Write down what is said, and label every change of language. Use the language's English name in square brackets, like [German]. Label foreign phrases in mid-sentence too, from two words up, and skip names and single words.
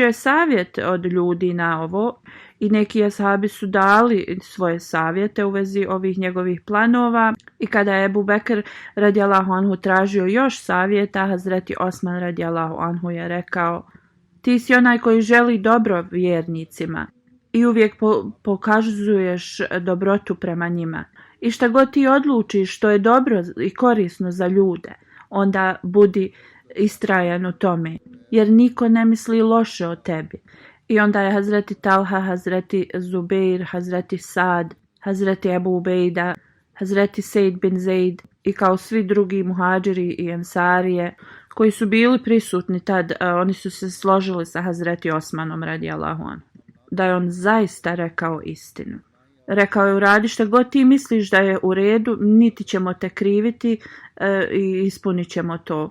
[Bosnian] je savjet od ljudi na ovo, i neki ashabi su dali svoje savjete u vezi ovih njegovih planova, i kada je Ebu Bekr [Arabic] رضي الله عنه [Bosnian] tražio još savjeta, Hazreti Osman [Arabic] رضي الله عنه [Bosnian] je rekao: ti si onaj koji želi dobro vjernicima i uvijek pokazuješ dobrotu prema njima. I šta god ti odlučiš što je dobro i korisno za ljude, onda budi istrajan u tome, jer niko ne misli loše o tebi. I onda je Hazreti Talha, Hazreti Zubeir, Hazreti Sad, Hazreti Ebu Ubejda, Hazreti Sejd bin Zeid i kao svi drugi muhađiri i ensarije koji su bili prisutni tad, oni su se složili sa Hazreti Osmanom [Arabic] رضي الله عنه, [Bosnian] da je on zaista rekao istinu. Rekao je: uradi šta god ti misliš da je u redu, niti ćemo te kriviti i ispunit ćemo to.